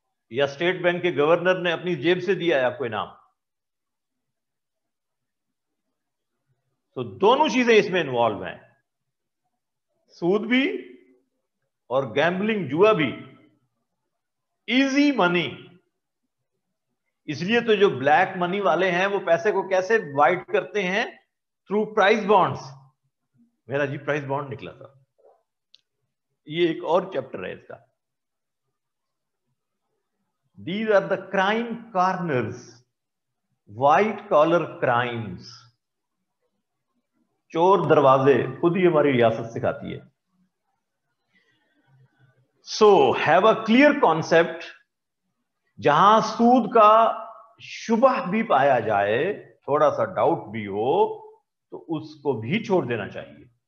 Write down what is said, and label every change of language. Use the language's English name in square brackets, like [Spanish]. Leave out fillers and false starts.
[Urdu] یا state bank کے governor نے اپنی جیب سے دیا ہے آپ کو انعام؟ تو دونوں چیزیں اس میں انوالو ہیں، سود بھی اور گیمبلنگ، جوا بھی. Easy money. اس لیے تو جو بلیک منی والے ہیں وہ پیسے کو کیسے وائٹ کرتے ہیں؟ Through prize bonds. میرا جی پرائز بانڈ نکلا تھا، یہ ایک اور چیپٹر ہے اس کا. [English] These are the crime corners, white collar crimes. [Urdu] چور دروازے خود ہی ہماری ریاست سکھاتی ہے. [English] So have a clear concept. [Urdu] جہاں سود کا شبہ بھی پایا جائے، تھوڑا سا ڈاؤٹ بھی ہو، تو اس کو بھی چھوڑ دینا چاہیے.